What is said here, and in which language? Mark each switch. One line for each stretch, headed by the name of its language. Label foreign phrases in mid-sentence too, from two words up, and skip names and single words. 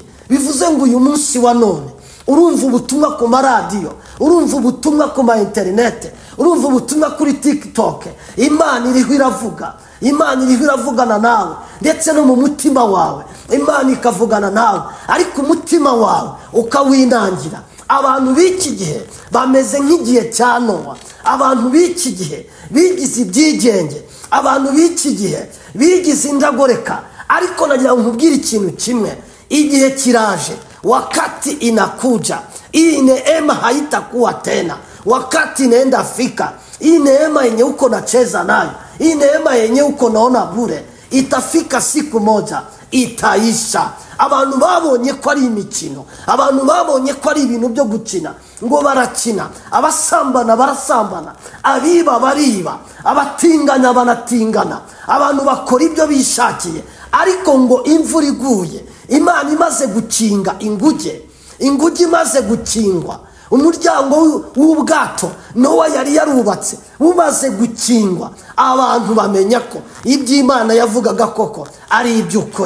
Kinyarwanda: Bivuze ngo uyu munsi wa none urumva ubutumwa ku maradiyo, urumva ubutumwa ku ma interinete, urumva ubutumwa kuri TikTok, Imana iriho iravuga, Imana iriho iravugana nawe, ndetse no mu mutima wawe Imana ikavugana nawe, ariko umutima wawe ukawinangira. Abantu b'iki gihe bameze nk'igihe cya Nowa, abantu b'iki gihe bigize ibyigenge, abantu b'iki gihe bigize indagoreka. Ariko nagira ngo nkubwire ikintu kimwe, igihe kiraje,
Swahili: wakati inakuja, hii neema haitakuwa tena, wakati inaenda fika, hii neema yenye uko nacheza nayo, hii neema yenye uko naona bure, itafika siku moja itaisha.
Kinyarwanda: Abantu babonye ko ari imikino, abantu babonye ko ari ibintu byo gukina, ngo barakina, abasambana barasambana, abiba bariba, abatingana banatingana, abantu bakora ibyo bishakiye. Ariko ngo imvura iguye, Imana imaze gukinga inguge imaze gukingwa, umuryango w'ubwato Nowa yari yarubatse umaze gukingwa, abantu bamenya ko iby'Imana yavugaga koko ari iby'ukuri.